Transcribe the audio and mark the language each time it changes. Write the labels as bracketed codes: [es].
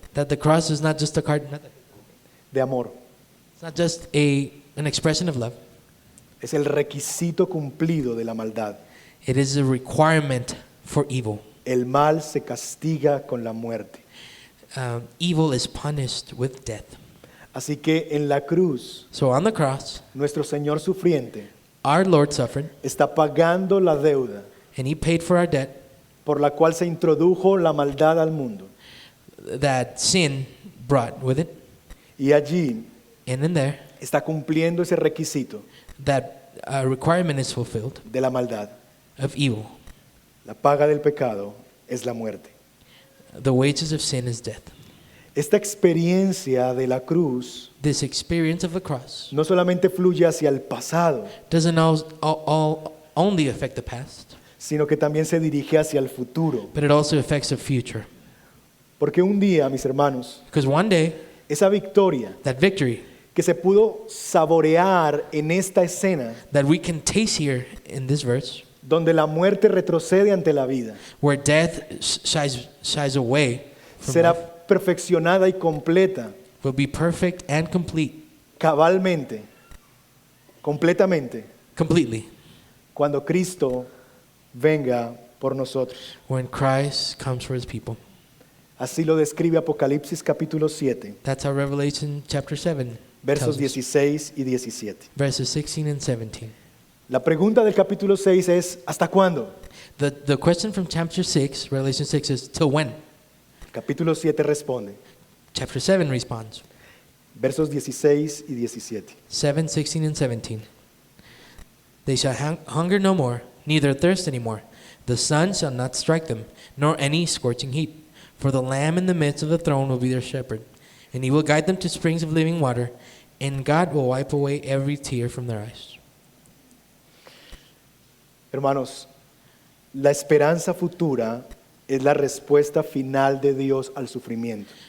[en] that the cross is not just a card, [es] de amor, [en] it's not just an expression of love. [es] es el requisito cumplido de la maldad. [en] It is a requirement for evil. [es] El mal se castiga con la muerte. [en] Evil is punished with death. [es] Así que en la cruz, [en] So on the cross, [es] nuestro Señor sufriente [en] our Lord suffered, [es] está pagando la deuda [en] and he paid for our debt [es] por la cual se introdujo la maldad al mundo. [en] that sin brought with it. [es] Y allí [en] And in there, [es] está cumpliendo ese requisito [en] that requirement is fulfilled [es] de la maldad. [en] of evil. [es] La paga del pecado es la muerte. [en] The wages of sin is death. [es] Esta experiencia de la cruz [en] This experience of the cross [es] no solamente fluye hacia el pasado, [en] doesn't only affect the past, [es] sino que también se dirige hacia el futuro. [en] but it also affects the future. [es] Porque un día, mis hermanos, [en] Because one day, [es] esa victoria [en] that victory [es] que se pudo saborear en esta escena, [en] that we can taste here in this verse, [es] donde la muerte retrocede ante la vida, [en] where death shies away from [es] será [en] life, [es] perfeccionada y completa, [en] will be perfect and complete, [es] cabalmente, completamente, [en] completely, [es] cuando Cristo venga por nosotros. [en] when Christ comes for his people. [es] Así lo describe Apocalipsis capítulo 7, [en] That's how Revelation chapter 7 [es] versos [en] tells us. [es] 16 y 17. [en] Verses 16 and 17. [es] La pregunta del capítulo 6 es, ¿hasta cuándo? [en] The question from chapter 6, Revelation 6, is till when? [es] Capítulo 7 responde, [en] Chapter 7 responds, [es] versos 16 y 17. [en] 7, 16, and 17. They shall hunger no more, neither thirst any more. The sun shall not strike them, nor any scorching heat. For the Lamb in the midst of the throne will be their shepherd, and he will guide them to springs of living water, and God will wipe away every tear from their eyes. [es] Hermanos, la esperanza futura es la respuesta final de Dios al sufrimiento.